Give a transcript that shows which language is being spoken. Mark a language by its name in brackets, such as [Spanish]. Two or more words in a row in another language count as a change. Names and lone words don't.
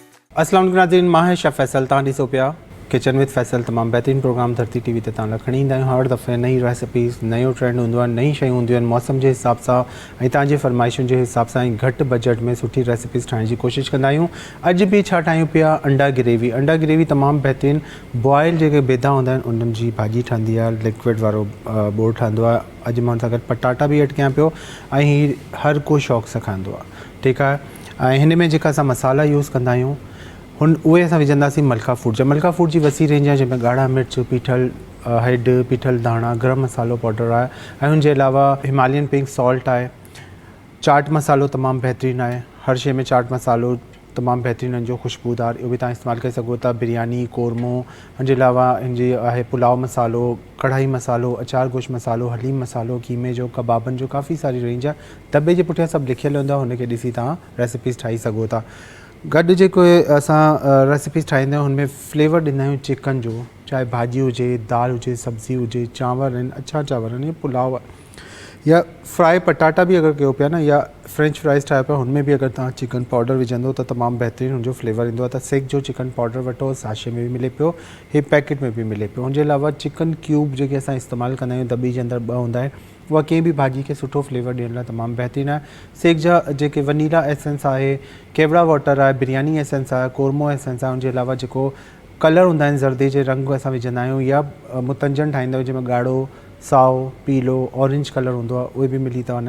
[Arabic] السلام عليكم [Sindhi] नाज़रीन, मां है शेफ़ फैसल तव्हां ॾिसो पिया किचन विद फैसल। तमामु बहितरीनु प्रोग्राम धरती टीवी ते तव्हां लाइ खणी ईंदा आहियूं। हर दफ़े नई रेसिपीज़, नयो ट्रेंड हूंदो आहे, नई शयूं हूंदियूं आहिनि मौसम जे हिसाब सां ऐं तव्हांजी फरमाइशुनि जे हिसाब सां ऐं घटि बजट में सुठी रेसिपीज़ ठाहिण जी कोशिशि कंदा आहियूं। अॼु बि छा ठाहियूं पिया, अंडा ग्रेवी। अंडा ग्रेवी तमामु बहितरीनु बॉयल जेके बेदा हूंदा आहिनि उन्हनि जी भाॼी ठहंदी आहे, लिक्विड वारो बोर ठहंदो आहे। अॼु मां हुन सां गॾु पटाटा बि ऐड कयां पियो ऐं हीअ हर को शौक़ु सां खाईंदो आहे, ठीकु आहे। ऐं हिन में जेका असां मसाला यूज़ कंदा आहियूं उहे असां विझंदासीं मलका फूड जा। मलका फूड जी वसी रेंज आहे जंहिंमें ॻाढ़ा मिर्च, पीठल हेड, पीठल धाणा, गरम मसालो पाउडर आहे ऐं हुनजे अलावा [English] Himalayan pink salt [Sindhi] आहे। चाट मसालो तमामु बहितरीनु आहे, हर शइ में चाट मसालो तमामु बहितरीनु हिन जो ख़ुशबूदार, इहो बि तव्हां इस्तेमालु करे सघो था। बिरयानी, कोरमो, हुनजे अलावा हिनजी आहे पुलाव मसालो, कढ़ाई मसालो, अचार गोश्त मसालो, हलीम मसालो, कीमे जो, कबाबनि जो, काफ़ी सारी रेंज आहे। दॿे जे पुठियां सभु लिखियलु हूंदो आहे, हुनखे ॾिसी तव्हां रेसिपीज़ ठाही सघो था। गॾु जेको असां रेसिपीज़ ठाहींदा आहियूं हुनमें फ्लेवर ॾींदा आहियूं चिकन जो, चाहे भाॼी हुजे, दाल हुजे, सब्ज़ी हुजे, चांवर आहिनि, अछा चांवर आहिनि, पुलाव या फ्राई पटाटा बि अगरि कयो पिया न, या [English] French fries [Sindhi] ठाहियो पिया, हुनमें बि अगरि तव्हां [English] chicken powder [Sindhi] विझंदो त तमामु बहितरीनु हुनजो फ्लेवर ईंदो आहे। त सेक जो [English] chicken powder [Sindhi] वठो, साशे में बि मिले पियो, हे पैकेट में बि मिले पियो। हुनजे अलावा [English] chicken cube [Sindhi] जेके असां इस्तेमालु कंदा आहियूं, दॿी जे अंदरि 2 हूंदा आहिनि, उहा कंहिं बि भाॼी खे सुठो फ्लेवर ॾियण लाइ तमामु बहितरीनु आहे। सेक जा जेके [English] vanilla essence [Sindhi] आहे, केवड़ा वाटर आहे, बिरयानी एसेंस आहे, कोरमो एसेंस आहे, हुनजे अलावा जेको कलर हूंदा आहिनि ज़र्दे जे रंग असां विझंदा आहियूं, या मुतंजन ठाहींदा आहियूं जंहिंमें ॻाढ़ो, साओ, पीलो, [English] orange color [Sindhi] हूंदो आहे, उहे बि मिली था वञनि।